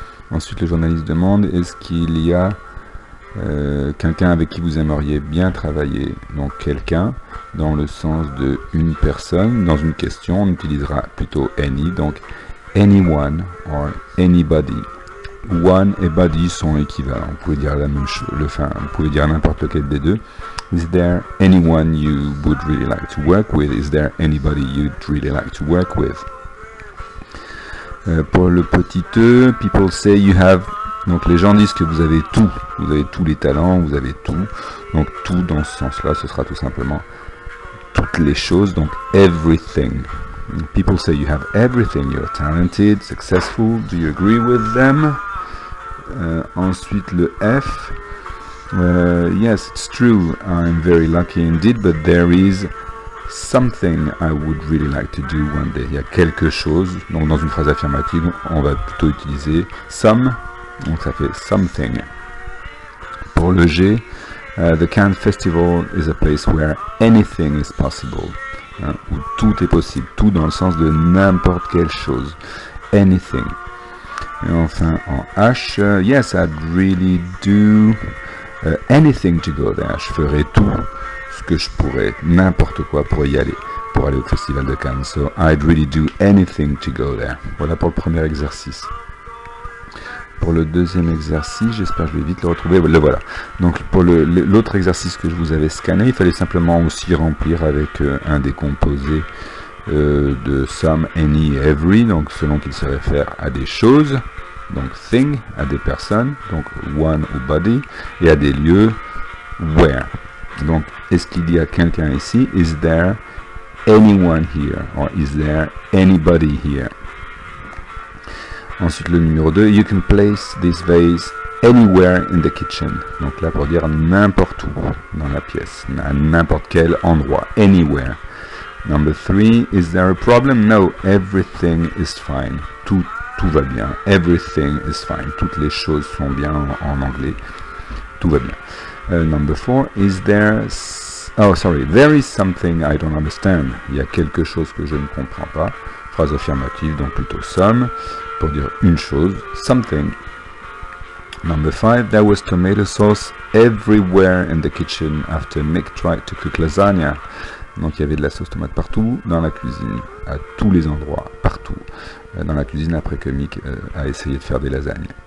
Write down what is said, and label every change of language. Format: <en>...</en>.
<fr>Ensuite, le journaliste demande est-ce qu'il y a quelqu'un avec qui vous aimeriez bien travailler? Donc quelqu'un dans le sens de une personne. Dans une question, on utilisera plutôt any, donc anyone or anybody. One et body sont équivalents. Vous pouvez dire la même chose, vous pouvez dire n'importe lequel des deux.</fr> <en>Is there anyone you would really like to work with? Is there anybody you'd really like to work with?</en> <fr>Pour le petit E,</fr> <en>people say you have.</en> <fr>Donc les gens disent que vous avez tout. Vous avez tous les talents, vous avez tout. Donc tout dans ce sens-là, ce sera tout simplement toutes les choses. Donc everything.</fr> <en>People say you have everything. You're talented, successful. Do you agree with them?</en> <fr>Ensuite le F.</fr> <en>Yes, it's true. I'm very lucky indeed, but there is something I would really like to do one day.</en> <fr>Il y a quelque chose. Donc dans une phrase affirmative, on va plutôt utiliser some. Donc ça fait something. Pour le G,</fr> <en>the Cannes Festival is a place where anything is possible.</en> <fr>Où tout est possible. Tout dans le sens de n'importe quelle chose.</fr> <en>Anything.</en> <fr>Et enfin en H,</fr> <en>yes, I'd really do anything to go there.</en> <fr>Je ferai tout ce que je pourrais, n'importe quoi pour y aller, pour aller au Festival de Cannes.</fr> <en>So I'd really do anything to go there.</en> <fr>Voilà pour le premier exercice. Pour le deuxième exercice, j'espère que je vais vite le retrouver. Le voilà. Donc pour l'autre exercice que je vous avais scanné, il fallait simplement aussi remplir avec un des composés de some, any, every, donc selon qu'il se réfère à des choses, donc thing, à des personnes, donc one ou body, et à des lieux, where. Donc, est-ce qu'il y a quelqu'un ici?</fr> <en>Is there anyone here? Or is there anybody here?</en> <fr>Ensuite, le numéro 2,</fr> <en>you can place this vase anywhere in the kitchen.</en> <fr>Donc là, pour dire n'importe où dans la pièce, à n'importe quel endroit, anywhere.</fr> <en>Number 3, is there a problem? No, everything is fine.</en> <fr>Tout va bien.</fr> <en>Everything is fine.</en> <fr>Toutes les choses sont bien en anglais. Tout va bien.</fr> <en>Number 4, is there... Oh, sorry, there is something I don't understand.</en> <fr>Il y a quelque chose que je ne comprends pas. Phrase affirmative, donc plutôt some. Pour dire une chose, something.</fr> <en>Number 5, there was tomato sauce everywhere in the kitchen after Mick tried to cook lasagna.</en> <fr>Donc il y avait de la sauce tomate partout dans la cuisine, à tous les endroits, partout dans la cuisine après que Mick a essayé de faire des lasagnes.</fr>